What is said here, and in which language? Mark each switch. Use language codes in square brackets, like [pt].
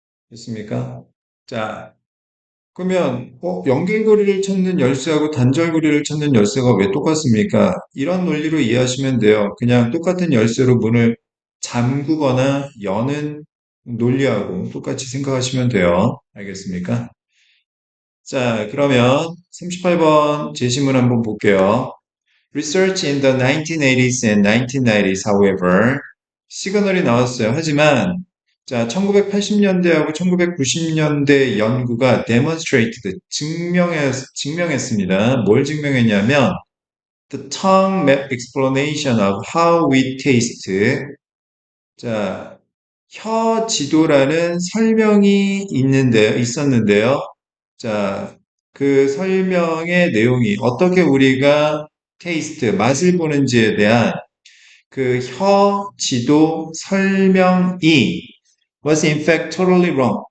[ko] 됐습니까? 자, 그러면 연결고리를 찾는 열쇠하고 단절고리를 찾는 열쇠가 왜 똑같습니까? 이런 논리로 이해하시면 돼요. 그냥 똑같은 열쇠로 문을 잠그거나 여는 논리하고 똑같이 생각하시면 돼요. 알겠습니까? 자, 그러면 38번 제시문 한번 볼게요. [en] Research in the 1980s and 1990s, however, [ko] 시그널이 나왔어요. 하지만 자, 1980년대하고 1990년대 연구가 증명했습니다. 뭘 증명했냐면, [en] the tongue map explanation of how we taste. [ko] 자, 혀 지도라는 설명이 있었는데요. 자, 그 설명의 내용이 어떻게 우리가 테이스트, 맛을 보는지에 대한 그 혀 지도 설명이 [en] was in fact totally wrong.